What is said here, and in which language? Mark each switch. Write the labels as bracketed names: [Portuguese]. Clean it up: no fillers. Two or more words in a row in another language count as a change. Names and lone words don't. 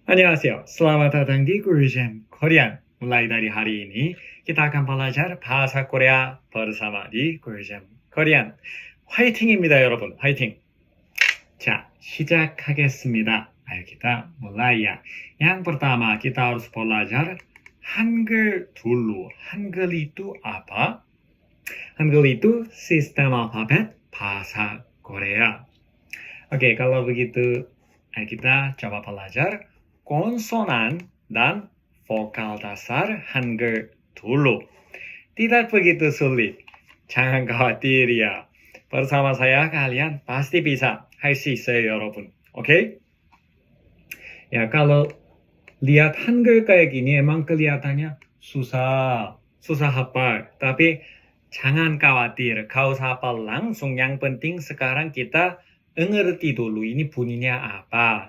[Indonesian] Annyeonghaseyo, selamat datang di Gurujam Korean. Mulai dari hari ini, kita akan belajar bahasa Korea bersama di Gurujam Korean. [Korean] 화이팅입니다, 여러분. 화이팅! 자, 시작하겠습니다. [Indonesian] Ayo kita mulai ya. Yang pertama, kita harus belajar Hangul dulu. Hangul itu apa? Hangul itu sistem alfabet bahasa Korea. Oke, kalau begitu, ayo kita coba belajar konsonan dan vokal dasar Hangul dulu. Tidak begitu sulit. Jangan khawatir ya. Bersama saya kalian pasti bisa. [Korean] 할 수 있어요, 여러분. [Indonesian] Oke? Ya, kalau lihat Hangul kayak gini emang kelihatannya susah hafal. Tapi jangan khawatir, gak usah hafal langsung. Yang penting sekarang kita ngerti dulu ini bunyinya apa.